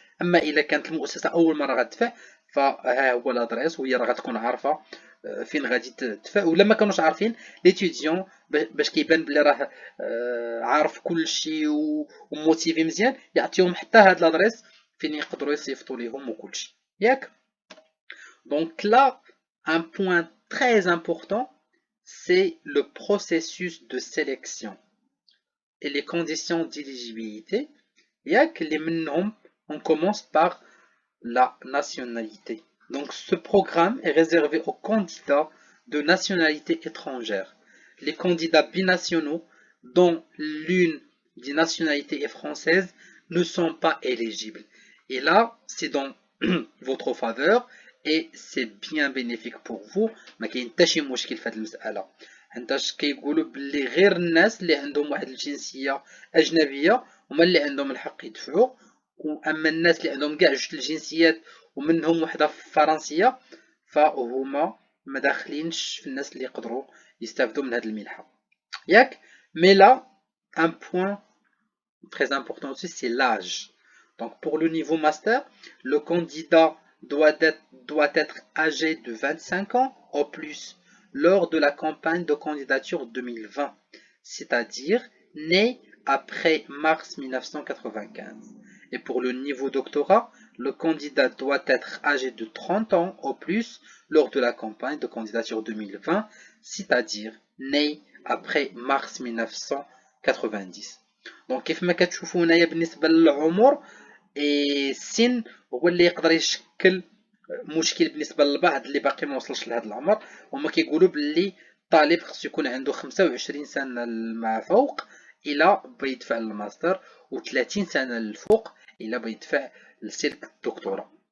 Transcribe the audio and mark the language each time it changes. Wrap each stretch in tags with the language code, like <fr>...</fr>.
<ar>اما الا كانت المؤسسه اول مره غتدفع فها هو لادريس وهي راه غتكون عارفه فين غادي تدفع. ولا ما كانوش عارفين ليتيديون باش كيبان بلي راه عارف كلشي وموتيفي مزيان، يعطيهم حتى هاد لادريس فين يقدروا يصيفطوا ليهم وكلشي ياك.</ar> <fr>Donc là, un point très important, c'est le processus de sélection et les conditions d'éligibilité.</fr> <ar>ياك اللي منهم</ar> <fr>on commence par la nationalité. Donc ce programme est réservé aux candidats de nationalité étrangère. Les candidats binationaux dont l'une des nationalités est française ne sont pas éligibles. Et là, c'est dans votre faveur et c'est bien bénéfique pour vous.</fr> <ar>ما كاين حتى شي مشكل في هذه المسألة. حيتاش كيقولوا باللي غير الناس اللي عندهم واحد الجنسية أجنبية هما اللي عندهم الحق يدفعوا، واما الناس اللي عندهم كاع جوج الجنسيات ومنهم وحده فرنسيه فهما ما داخلينش في الناس اللي يقدروا يستافدوا من هذه المنحه ياك. مي لا</ar> <fr>un point très important aussi, c'est l'âge. Donc pour le niveau master, le candidat doit être âgé de 25 ans au plus lors de la campagne de candidature 2020, c'est-à-dire né après mars 1995. Et pour le niveau doctorat, le candidat doit être âgé de 30 ans au plus lors de la campagne de candidature 2020, c'est-à-dire né après mars 1990.</fr> <ar>دونك كيف ما كتشوفوا هنايا بالنسبه للعمر السن هو اللي يقدر يشكل مشكل بالنسبه للبعض اللي باقي ما وصلش لهذا العمر. هما كيقولوا باللي الطالب خصو يكون عنده 25 سنه مع فوق الى بيدفع للماستر و30 سنه للفوق الى بيدفع لسلك الدكتوراه.</ar>